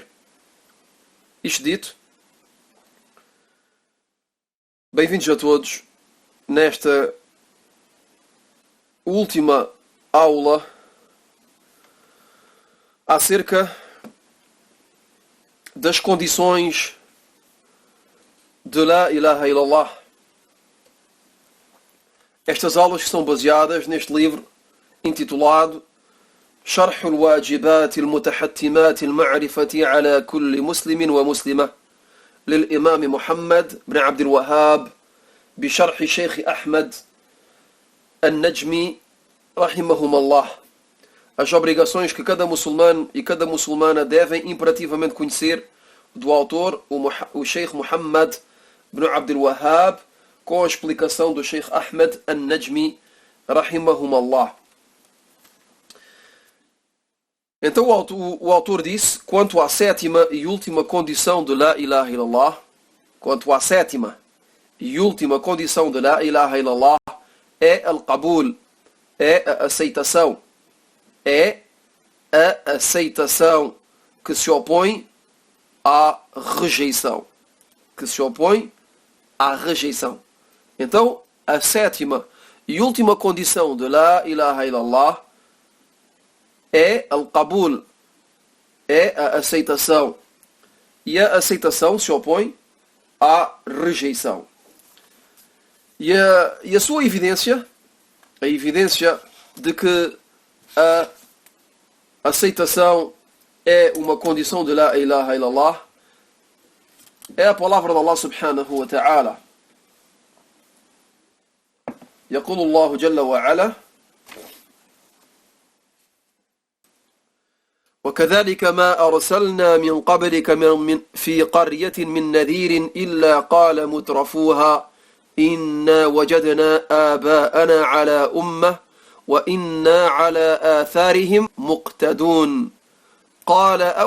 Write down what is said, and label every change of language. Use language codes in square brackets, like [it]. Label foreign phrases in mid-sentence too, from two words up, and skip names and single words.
[pt] Isto dito, bem-vindos a todos nesta última aula acerca das condições de [ar] لا إله إلا الله. [pt] Estas aulas que são baseadas neste livro intitulado [ar] شرح الواجبات المتحتمات المعرفة على كل مسلم ومسلمة للإمام محمد بن عبد الوهاب بشرح الشيخ أحمد النجمي رحمهم الله. [pt] As obrigações que cada muçulmano e cada muçulmana devem imperativamente conhecer, do autor, o Sheikh Muhammad ibn Abdul Wahhab, com a explicação do Sheikh Ahmed al-Najmi, [ar] رحمهم الله. [pt] Então o autor disse, quanto à sétima e última condição de [ar] لا إله إلا الله, [pt] quanto à sétima e última condição de [ar] لا إله إلا الله, [pt] é al-qabul, é a aceitação. É a aceitação que se opõe à rejeição. Que se opõe à rejeição. Então, a sétima e última condição de [ar] لا إله إلا الله [pt] é al-qabul, é a aceitação. E a aceitação se opõe à rejeição. E a sua evidência, a evidência de que a aceitação é uma condição de [ar] لا إله إلا الله [pt] é a palavra de [ar] الله سبحانه وتعالى. يقول الله جل وعلا وكذلك ما أرسلنا من قبلك في قرية من نذير إلا قال مترفوها إنا وجدنا آباءنا على أمة وإنا على آثارهم مقتدون قال